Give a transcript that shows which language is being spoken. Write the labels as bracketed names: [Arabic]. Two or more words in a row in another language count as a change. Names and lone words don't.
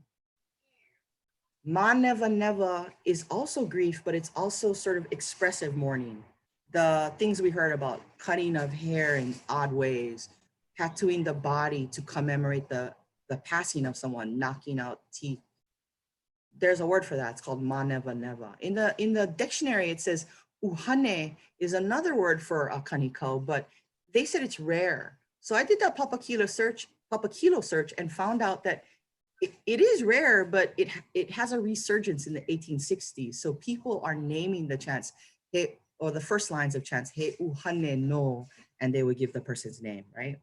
[English] Ma Neva Neva is also grief, but it's also sort of expressive mourning. The things we heard about cutting of hair in odd ways, tattooing the body to commemorate the passing of someone, knocking out teeth. There's a word for that, it's called ma neva neva. In the dictionary, it says uhane is another word for a kanikau, but they said it's rare. So I did that Papakilo search Papakilo search and found out that it is rare, but it has a resurgence in the 1860s. So people are naming the chants, hey, or the first lines of chants, [Hawaiian] he uhane no, [English] and they would give the person's name, right?